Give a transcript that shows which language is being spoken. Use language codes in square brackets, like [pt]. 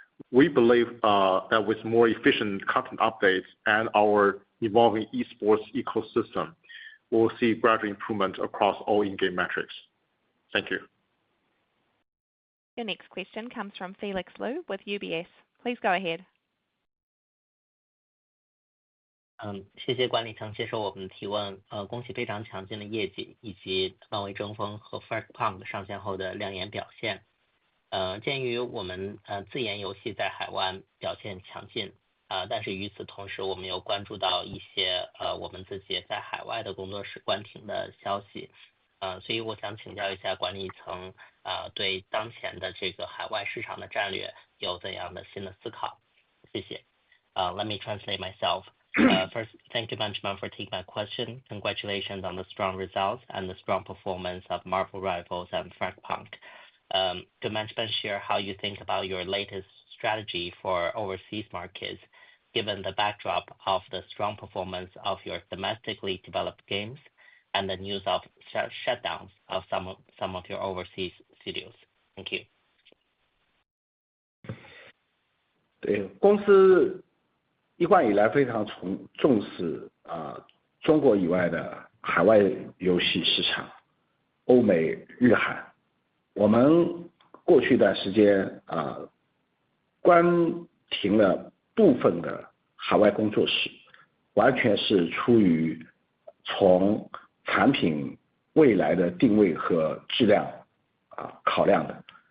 [en] We believe that with more efficient content updates and our evolving eSports ecosystem, we'll see gradual improvement across all in-game metrics. Thank you. Your next question comes from Felix Wu with UBS. Please go ahead. [zh] 谢谢管理层接受我们的提问。恭喜非常强劲的业绩，以及漫威争锋和 FragPunk 上线后的亮眼表现。鉴于我们自研游戏在海外表现强劲，但是与此同时，我们又关注到一些我们自己在海外的工作室关停的消息。所以我想请教一下管理层，对当前的这个海外市场的战略有怎样的新的思考？谢谢。 [en] Let me translate myself. First, thank you management for taking my question. Congratulations on the strong results and the strong performance of Marvel Rivals and FragPunk. Could management share how you think about your latest strategy for overseas markets, given the backdrop of the strong performance of your domestically developed games and the news of shutdowns of some of your overseas studios? Thank you. [zh] 对，公司一贯以来非常重视中国以外的海外游戏市场，欧美、日韩。我们过去一段时间关停了部分的海外工作室，完全是出于从产品未来的定位和质量考量的。